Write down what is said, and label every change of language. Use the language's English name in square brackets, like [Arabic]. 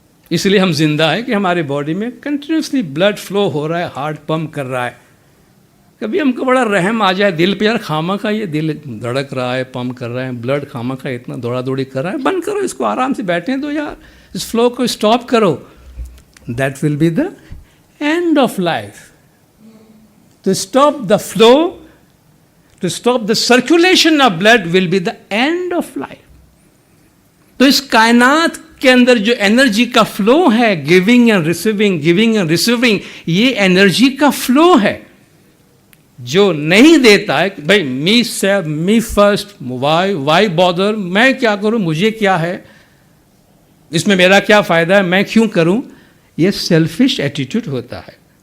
[Urdu] اس لیے ہم زندہ ہیں کہ ہماری باڈی میں کنٹینیوسلی بلڈ فلو ہو رہا ہے، ہارٹ پمپ کر رہا ہے. کبھی ہم کو بڑا رحم آ جائے دل پہ، یار خامہ کا یہ دل دھڑک رہا ہے، پمپ کر رہا ہے، بلڈ خامہ کا اتنا دوڑا دوڑی کر رہا ہے، بند کرو اس کو، آرام سے بیٹھیں دو یار، اس فلو کو اسٹاپ کرو. [English] That will be the end of life. To stop the flow, to stop the circulation of blood will be the end of life. [Urdu] تو اس کائنات کے اندر جو انرجی کا فلو ہے، [English] giving and receiving, giving and receiving, [Urdu] یہ energy کا flu ہے. جو نہیں دیتا ہے کہ بھائی [English] myself, me first, why bother, [Urdu] میں کیا کروں، مجھے کیا ہے، اس میں میرا کیا فائدہ ہے، میں کیوں کروں، یہ سیلفش ایٹیٹیوڈ ہوتا ہے.